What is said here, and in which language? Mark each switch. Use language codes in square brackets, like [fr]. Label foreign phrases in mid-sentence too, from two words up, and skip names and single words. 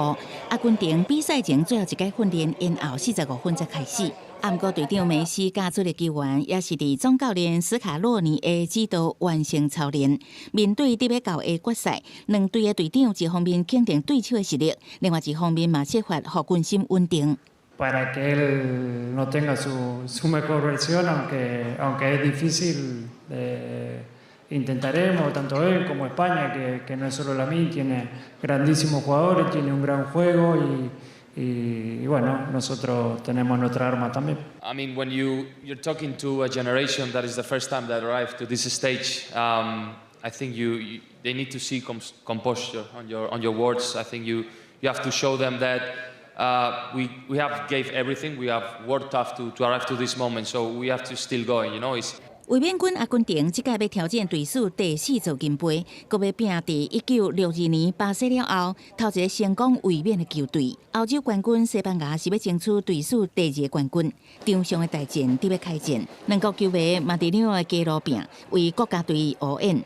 [nan] 阿根廷比賽前最後一屆訓練延後45分才開始。不過隊長梅西甲主力球員也是佇總教練斯卡洛尼的指導完成操練。面對特別到的決賽，兩隊的隊長一方面肯定對手的實力，另外一方面嘛設法讓軍心穩定。 [es] Para que él no tenga su mejor versión, aunque es difícil, intentaremos, tanto él como España, que no es solo la mía, tiene grandísimos jugadores, tiene un gran juego y bueno, nosotros tenemos nuestra arma también. [en] I mean, when you're talking to a generation that is the first time that arrived to this stage, I think they need to see composure on your words. I think you have to show them that. We have gave everything. We have worked tough to arrive to this moment, so we have to still going. You know, it's. [nan] 衛冕軍阿根廷這屆要挑戰隊史第4座金杯，閣要拼佇1962年巴西了後，頭一個成功衛冕的球隊。歐洲冠軍西班牙是要爭取隊史第2個冠軍。場上的大戰佇要開戰，兩國球迷嘛佇紐約街路邊為國家隊応援。